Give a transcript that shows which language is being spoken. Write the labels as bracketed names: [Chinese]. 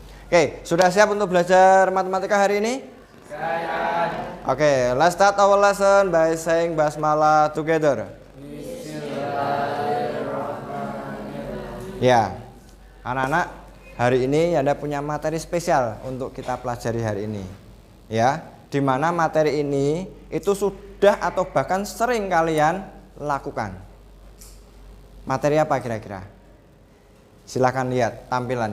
[Indonesian] Oke, sudah siap untuk belajar matematika hari ini? [English] Oke, let's start our lesson by saying basmalah together. [Indonesian] Ya, anak-anak, hari ini Anda punya materi spesial untuk kita pelajari hari ini. Ya, di mana materi ini itu sudah atau bahkan sering kalian lakukan. Materi apa kira-kira? Silakan lihat tampilan.